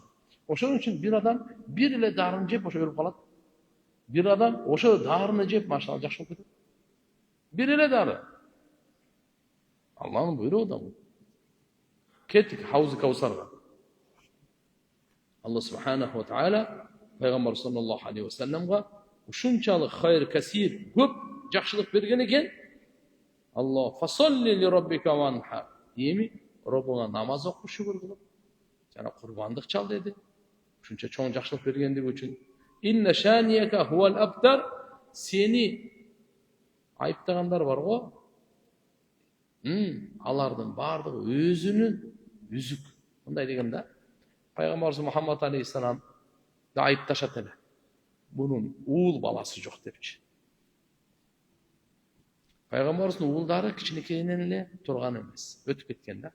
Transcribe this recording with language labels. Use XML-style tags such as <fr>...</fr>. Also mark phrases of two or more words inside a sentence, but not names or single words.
<ky>Ошон үчүн бир адам бир эле дарыны жеп ошо өлүп калат. Бир адам ошо дарыны жеп машалла жакшы болуп кетет. Бир эле дары. Алланын буйругу да бул. Кеттик Хауз Каусарга. Алла</ky> <ar>سبحانه وتعالى</ar> <ky>пайгамбар</ky> <ar>صلى الله عليه وسلم</ar> <ky>ушунчалык</ky> <ar>خير كثير</ar> <ky>көп жакшылык берген экен.</ky> <ar>الله فصل لربك وانحر.</ar> <ky>Эми Роббуңа намаз оку шүгүр кылып, жана курбандык чал деди. Ушунча чоң жакшылык бергендиги үчүн.</ky> <ar>إن شانئك هو الأبتر.</ar> <ky>Сени айыптагандар бар го. Алардын бардыгы өзүнүн үзүк. Мындай деген да. Пайгамбарыбыз Мухаммад алейхиссалам да айыпташат эле. Бунун уул баласы жок депчи. Пайгамбарыбыздын уулдары кичинекейинен эле турган эмес, өтүп кеткен да.</ky>